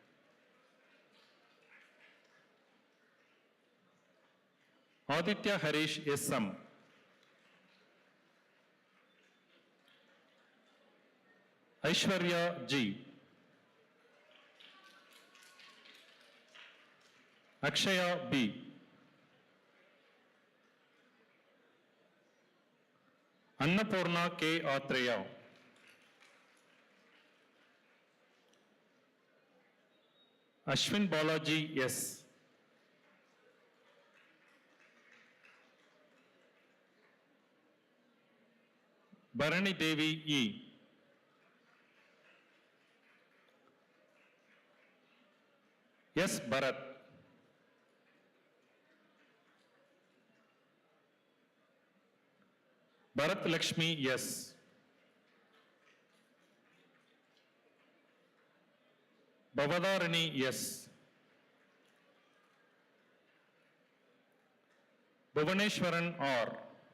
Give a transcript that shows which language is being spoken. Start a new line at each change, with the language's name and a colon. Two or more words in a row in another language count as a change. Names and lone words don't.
English: Aditya Harish SM. Aishwarya G. Akshaya B. Annapurna K. Atreya. Ashwin Balaji S. Bharani Devi E. S. Bharat. Bharat Lakshmi yes. Bhavadarani yes. Bhuvaneshwaran R.